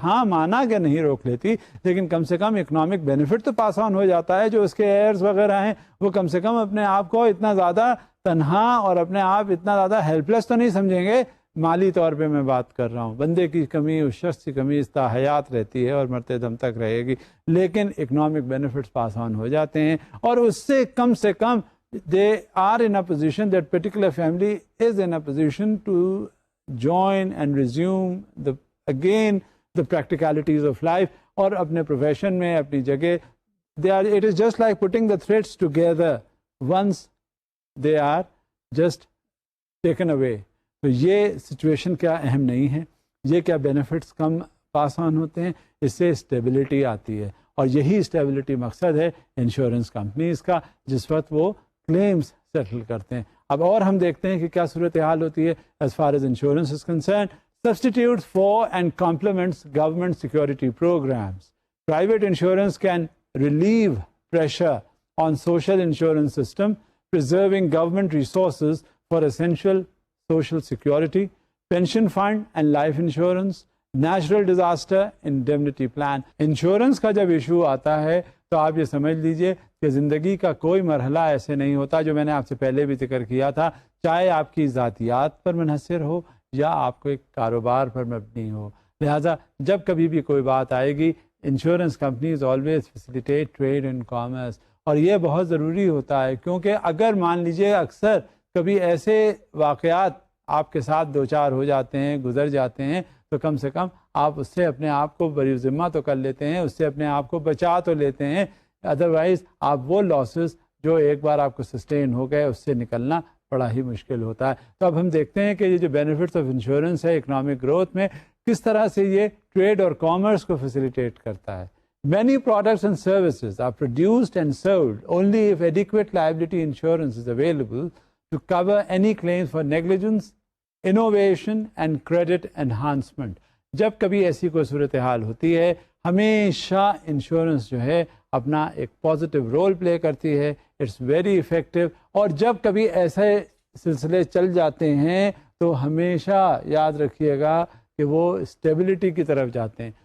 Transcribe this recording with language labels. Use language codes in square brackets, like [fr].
[ur] ہاں مانا کہ نہیں روک لیتی، لیکن کم سے کم اکنامک بینیفٹ تو پاس آن ہو جاتا ہے. جو اس کے ایئرز وغیرہ ہیں وہ کم سے کم اپنے آپ کو اتنا زیادہ تنہا اور اپنے آپ اتنا زیادہ ہیلپ لیس تو نہیں سمجھیں گے. مالی طور پہ میں بات کر رہا ہوں، بندے کی کمی، اس شخص کی کمی اس تا حیات رہتی ہے اور مرتے دم تک رہے گی، لیکن اکنامک بینیفٹس پاس آن ہو جاتے ہیں. اور اس سے کم [en] they are in a position, that particular family is in a position to join and resume the practicalities of life. [ur] اور اپنے پروفیشن میں اپنی جگہ [en] it is just like putting the threads together once they are just taken away. [ur] تو یہ situation کیا اہم نہیں ہے؟ یہ کیا بینیفٹس کم پاس آن ہوتے ہیں؟ اس سے اسٹیبلٹی آتی ہے، اور یہی اسٹیبلٹی مقصد ہے انشورنس کمپنیز کا جس وقت وہ کلیمز سیٹل کرتے ہیں. اب اور ہم دیکھتے ہیں کہ کیا صورتحال ہوتی ہے [en] as far as insurance is concerned. Substitutes for and complements government security programs. Private insurance can relieve pressure on social insurance system, preserving government resources for essential social security, pension fund and life insurance, natural disaster indemnity plan. [ur] Insurance کا جب issue آتا ہے تو آپ یہ سمجھ لیجئے کہ زندگی کا کوئی مرحلہ ایسے نہیں ہوتا، جو میں نے آپ سے پہلے بھی ذکر کیا تھا، چاہے آپ کی ذاتیات پر منحصر ہو یا آپ کو ایک کاروبار پر مبنی ہو. لہٰذا جب کبھی بھی کوئی بات آئے گی، insurance companies [en] Always facilitate trade and commerce. [ur] اور یہ بہت ضروری ہوتا ہے، کیونکہ اگر مان لیجئے اکثر کبھی ایسے واقعات آپ کے ساتھ دو چار ہو جاتے ہیں، گزر جاتے ہیں، تو کم سے کم آپ اس سے اپنے آپ کو بری ذمہ تو کر لیتے ہیں، اس سے اپنے آپ کو بچا تو لیتے ہیں. ادروائز آپ وہ لاسز جو ایک بار آپ کو سسٹین ہو گئے، اس سے نکلنا بڑا ہی مشکل ہوتا ہے. تو اب ہم دیکھتے ہیں کہ یہ جو بینیفٹس آف انشورنس ہے اکنامک گروتھ میں، کس طرح سے یہ ٹریڈ اور کامرس کو فیسیلیٹیٹ کرتا ہے. [en] Many products and services are produced and sold only if adequate liability insurance is available to cover any claims for negligence, innovation and credit enhancement. [ur] جب کبھی ایسی کوئی صورتحال ہوتی ہے، ہمیشہ انشورنس جو ہے اپنا ایک پازیٹیو رول پلے کرتی ہے. [en] It's very effective. [ur] اور جب کبھی ایسے سلسلے چل جاتے ہیں تو ہمیشہ یاد رکھیے گا کہ وہ اسٹیبلٹی کی طرف جاتے ہیں.